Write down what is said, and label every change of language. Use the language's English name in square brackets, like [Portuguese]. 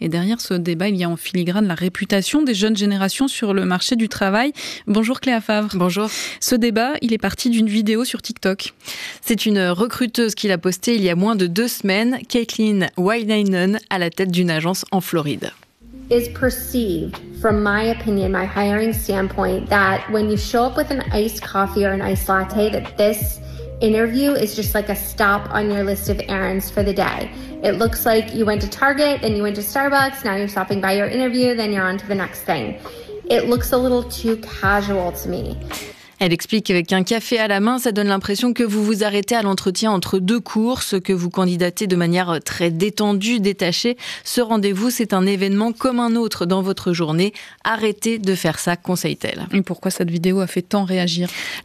[French] Et derrière ce débat, il y a en filigrane la réputation des jeunes générations sur le marché du travail. Bonjour Cléa Favre. Bonjour. Ce débat, il est parti d'une vidéo sur TikTok. C'est une recruteuse qui l'a postée il y a moins de 2 semaines, Caitlin Wynanen, à la tête d'une agence en Floride. [English] Is perceived from my opinion, my hiring standpoint, that when you show up with an iced coffee or an iced latte, that this interview is just like a stop on your list of errands for the day. It looks like you went to Target, then you went to Starbucks, now you're stopping by your interview, then you're on to the next thing. It looks a little too casual to me. [French] Elle explique qu'avec un café à la main, ça donne l'impression que vous vous arrêtez à l'entretien entre deux courses, que vous candidatez de manière très détendue, détachée. Ce rendez-vous, c'est un événement comme un autre dans votre journée. Arrêtez de faire ça, conseille-t-elle. Et pourquoi cette vidéo a fait tant réagir ?